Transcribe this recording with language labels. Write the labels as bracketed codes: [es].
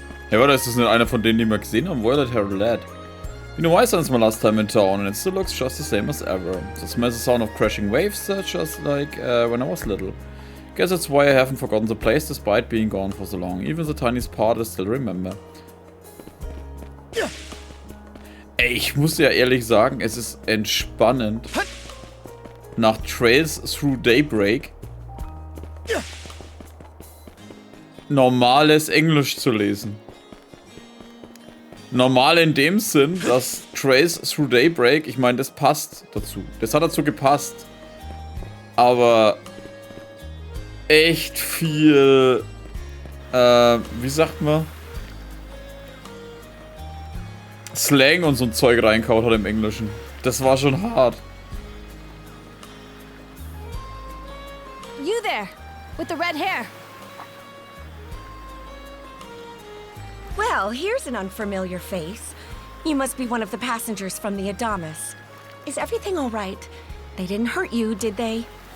[de] Hey, warte, ist das nicht einer von denen, die wir gesehen haben? [en] Violet Hair Lad. You know, I sensed my last time in town, and it still looks just the same as ever. The smells the sound of crashing waves, just like when I was little. Guess that's why I haven't forgotten the place despite being gone for so long. Even the tiniest part I still remember. [de] Ey, ich muss ja ehrlich sagen, es ist entspannend, nach Trails Through Daybreak normales Englisch zu lesen. Normal in dem Sinn, dass Trails Through Daybreak, ich meine, das passt dazu. Das hat dazu gepasst. Aber echt viel, wie sagt man? Slang und so ein Zeug reinkaut hat im Englischen. Das war schon hart. [en] You there, with the red hair. Well, here's an unfamiliar face. You must be one of the passengers from the Adamas. Is everything all right? They didn't hurt you, did they?